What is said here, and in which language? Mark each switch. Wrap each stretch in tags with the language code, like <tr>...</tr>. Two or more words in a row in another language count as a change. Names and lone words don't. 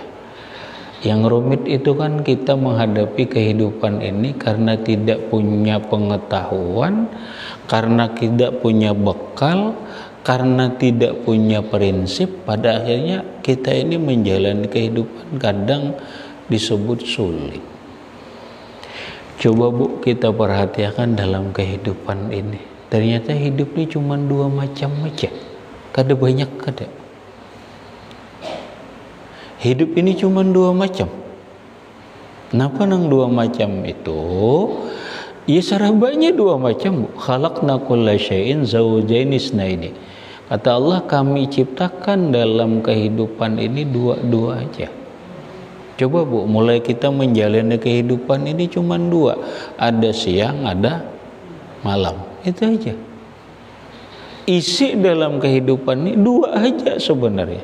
<id>Yang rumit itu kan kita menghadapi kehidupan ini karena tidak punya pengetahuan, karena tidak punya bekal, karena tidak punya prinsip. Pada akhirnya kita ini menjalani kehidupan kadang disebut sulit. Coba Bu, kita perhatikan dalam kehidupan ini. Ternyata hidup ini cuma 2 macam aja.</id> <bjn>Kada banyak, kada.</bjn> <id>Hidup ini cuma 2 macam. Kenapa nang 2 macam itu?</id> <bjn>Ya sarabanya dua macam, Bu.</bjn> <ar>خلقنا كل شيء زوجين اثنين.</ar> <id>Kata Allah, kami ciptakan dalam kehidupan ini dua-dua aja. Coba Bu, mulai kita menjalani kehidupan ini cuma dua. Ada siang, ada malam. Itu aja. Isi dalam kehidupan ini dua aja sebenarnya.</id>